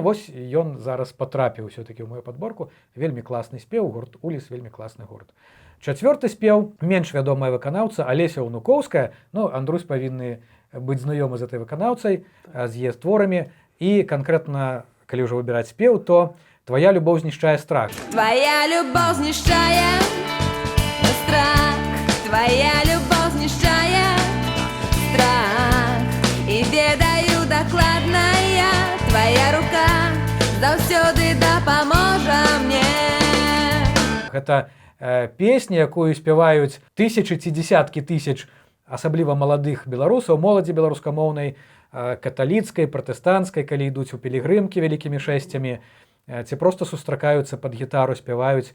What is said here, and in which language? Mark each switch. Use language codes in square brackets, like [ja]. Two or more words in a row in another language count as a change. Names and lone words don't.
[be] Вось ён зараз патрапіў усё-такі ў мою падборку. Вельмі класны спеў, гурт «Уліс» вельмі класны гурт. Чацвёрты спеў, менш вядомая выканаўца Алеся Унукоўская. Ну, Андрусь павінны быць знаёмы з этой выканаўцай, з яе творамі. І канкрэтна, калі ўжо выбіраць спеў, то «Твоя любоў знішчае страх». [ru] Твоя любовь [be] знішчае страх, [ru] твоя любовь [be] знішчае страх. І ведаю дакладна я, твоя рука заўсёды дапаможа мне. Гэта песня, якую спяваюць тысячы ці дзесяткі тысяч асабліва маладых беларусаў, моладзі беларускамоўнай, каталіцкай, пратэстанцкай, калі ідуць у пілігрымкі вялікімі шэсцямі, ці проста сустракаюцца пад гітару, спяваюць.